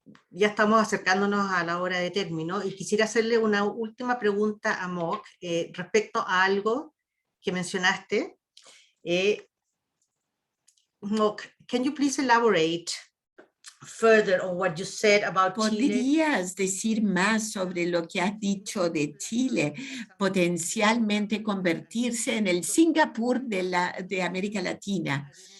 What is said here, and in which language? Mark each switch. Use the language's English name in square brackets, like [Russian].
[Spanish] Ya estamos acercándonos a la hora de término, y quisiera hacerle una última pregunta a Moc respecto a algo que mencionaste. [English] Moc, can you please elaborate further on what you said about Chile? [Spanish] ¿Podrías decir más sobre lo que has dicho de Chile, potencialmente convertirse en el Singapur de América Latina?